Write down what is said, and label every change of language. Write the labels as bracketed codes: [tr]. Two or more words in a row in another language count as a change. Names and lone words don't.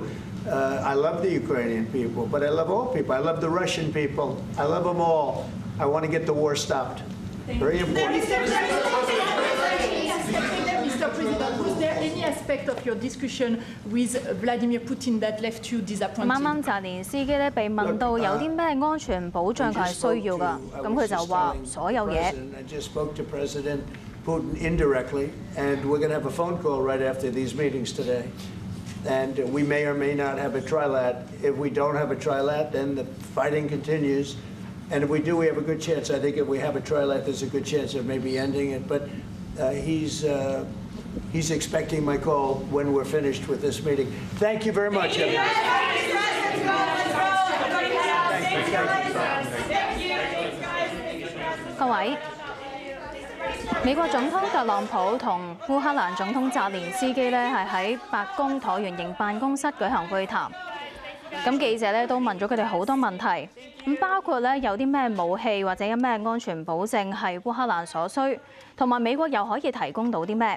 [en] I love the Ukrainian people, but I love all people. I love the Russian people. I love them all. I want to get the war stopped. Very important. Mr. President, was there any aspect of your discussion with Vladimir Putin that left you disappointed? [yue] 啱啱澤連斯基咧被問到有啲咩安全保障佢係需要㗎，咁佢就話所有嘢。 [en] I just spoke to President Putin indirectly, and we're going to have a phone call right after these meetings today. And we may or may not have a trilat. If we don't have a trilat, then the fighting continues. And if we do, we have a good chance. I think if we have a trilat, there's a good chance of maybe ending it. But he's expecting my call when we're finished with this meeting. Thank you very much, everyone. [yue] 各位，美國總統特朗普同烏克蘭總統澤連斯基咧係喺白宮橢圓形辦公室舉行會談。咁記者咧都問咗佢哋好多問題，咁包括咧有啲咩武器或者有咩安全保證係烏克蘭所需，同埋美國又可以提供到啲咩？